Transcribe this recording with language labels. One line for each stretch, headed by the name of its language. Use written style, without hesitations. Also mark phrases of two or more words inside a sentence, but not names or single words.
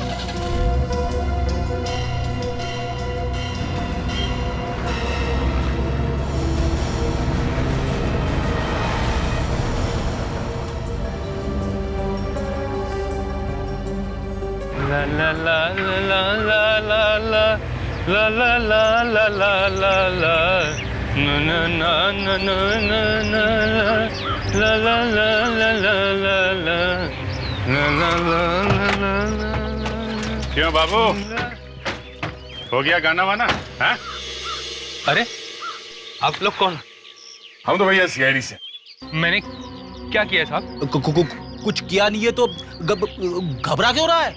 Hindi: ला ला ला ला ला ला ला ला ला ला ला ला ला ला ना ना ना ना ना ना ला ला ला ला ला ला ला ला ला ला ला ला। क्यों बाबू, हो गया गाना वाना? हाँ? अरे आप लोग कौन? हम तो भैया सीआईडी से। मैंने क्या किया साहब? कुछ किया नहीं है तो घबरा क्यों रहा है?